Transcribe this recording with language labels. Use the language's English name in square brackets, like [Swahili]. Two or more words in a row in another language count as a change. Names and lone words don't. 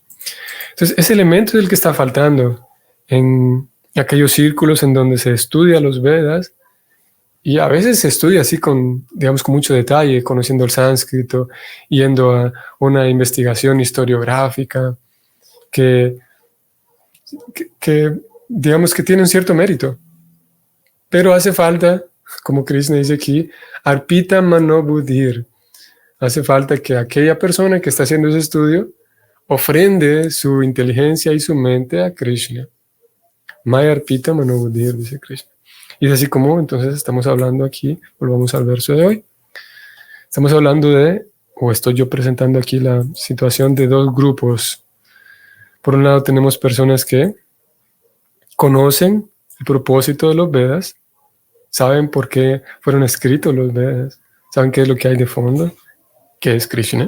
[Spanish] Entonces, ese elemento es el que está faltando en aquellos círculos en donde se estudia los Vedas, y a veces se estudia así con mucho detalle, conociendo el sánscrito, yendo a una investigación historiográfica que digamos que tiene un cierto mérito. Pero hace falta, como Krishna dice aquí, [Sanskrit] अर्पित मनो बुद्धिर्. [Spanish] Hace falta que aquella persona que está haciendo ese estudio ofrende su inteligencia y su mente a Krishna. [Sanskrit] मय्य् अर्पित मनो बुद्धिर्, [Spanish] dice Krishna. Y es así como entonces estamos hablando aquí, volvamos al verso de hoy. Estamos hablando o estoy yo presentando aquí la situación de dos grupos. Por un lado tenemos personas que conocen el propósito de los Vedas, saben por qué fueron escritos los Vedas, saben qué es lo que hay de fondo, que es Krishna.